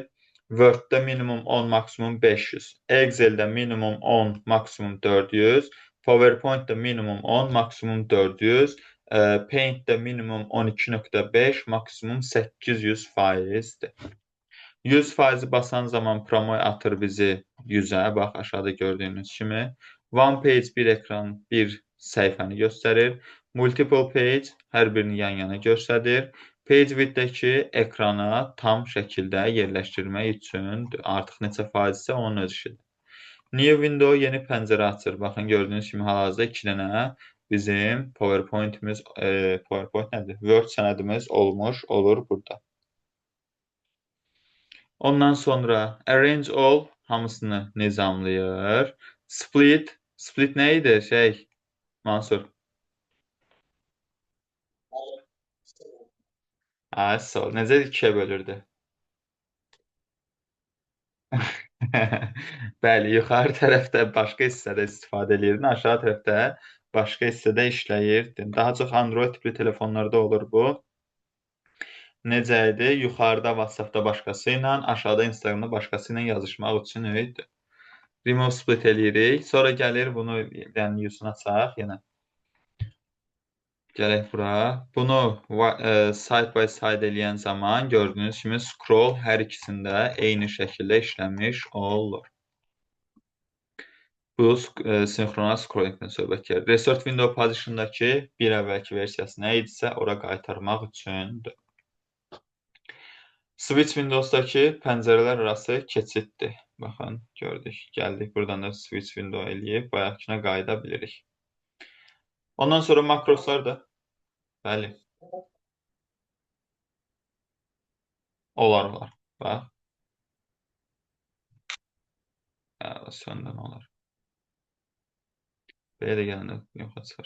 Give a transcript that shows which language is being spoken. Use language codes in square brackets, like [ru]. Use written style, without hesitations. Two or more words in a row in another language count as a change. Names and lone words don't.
[az] Word-də minimum 10, maksimum 500. Excel-də minimum 10, maksimum 400. PowerPoint-də minimum 10, maksimum 400. Paint-də minimum 12.5, maksimum 800%-dir. 100%-i basan zaman promoy atır bizi 100-ə. Bax, aşağıda gördüyünüz kimi. [en] One page [az] bir ekran, bir səhifəni göstərir. [en] Multiple page [az] hər birini yan-yana göstərir. [en] Page width- [az] dəki ekrana tam şəkildə yerləşdirmək üçün artıq neçə faizsə onun öz işidir. [en] New window [az] yeni pəncərə açır. Baxın, gördüyünüz kimi hal-hazırda 2 dənə bizim PowerPoint-imiz, PowerPoint nədir? Word sənədimiz olur burada. Ondan sonra [en] arrange all [az] hamısını nizamlayır. Split nə idi? Mansur. Sol. Necə ikiyə bölürdü? Bəli, yuxarı tərəfdə başqa hissədə istifadə edirdin, aşağı tərəfdə başqa hissədə işləyirdin. Daha çox Android tipli telefonlarda olur bu. Necə idi? Yuxarıda WhatsApp-da başqası ilə, aşağıda Instagram-da başqası ilə yazışmaq üçün idi. [en] Remove split [az] eləyirik. Sonra gəlir bunu, yəni yüzünü açaq yenə. Gələk bura. Bunu [en] side by side [az] eləyən zaman gördüyünüz kimi scroll hər ikisində eyni şəkildə işləmiş olur. Bu sinxronal scrollingdən söhbət gedir. [en] Restart window position- [az] dakı bir əvvəlki versiyası nə idisə, ora qaytarmaq üçündür. [en] Switch Windows- [az] dakı pəncərələr arası keçiddir. Baxın, gördük, gəldik. Buradan da [en] switch window [az] eləyib, bayaqkına qayıda bilirik. Ondan sonra makroslar da, bəli, olar. Bax, söndən olar. Belə də gələndə yoxa çıxır.